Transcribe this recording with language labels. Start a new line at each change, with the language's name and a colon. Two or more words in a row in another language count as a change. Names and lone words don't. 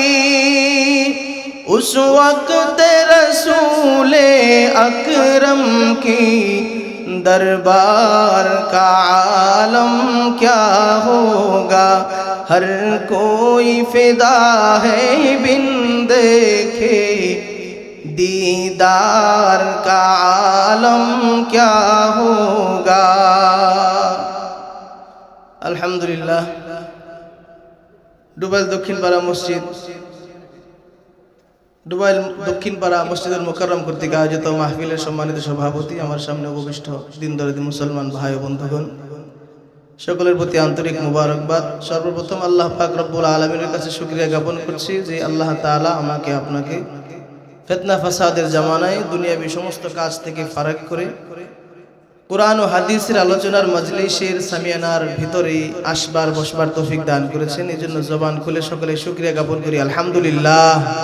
Urdu: اس وقت رسول اکرم کی دربار کا عالم کیا ہوگا ہر کوئی فدا ہے بن دیکھے دیدار کا عالم کیا ہوگا الحمدللہ
Bangla: ডুবাইল দক্ষিণপাড়া মসজিদ ডুবাইল দক্ষিণপাড়া মসজিদুল মুকাররম কর্তৃক আয়োজিত মাহফিলের সম্মানিত সভাপতি আমার সামনে উপবিষ্ট দিনদরদি মুসলমান ভাই ও বন্ধুগণ সকলের প্রতি আন্তরিক মুবারকবাদ সর্বপ্রথম আল্লাহ পাক রব্বুল আলামিনের কাছে শুকরিয়া জ্ঞাপন করছি যে আল্লাহ তাআলা আমাকে আপনাকে ফিতনা ফাসাদের জামানায় দুনিয়াবি সমস্ত কাজ থেকে ফারাক করে কোরআন ও হাদিসের আলোচনার মজলিসের সামিয়ানার ভিতরে আসবার বসবার তৌফিক দান করেছেন এজন্য জবান খুলে সকলে শুকরিয়া জ্ঞাপন করি আলহামদুলিল্লাহ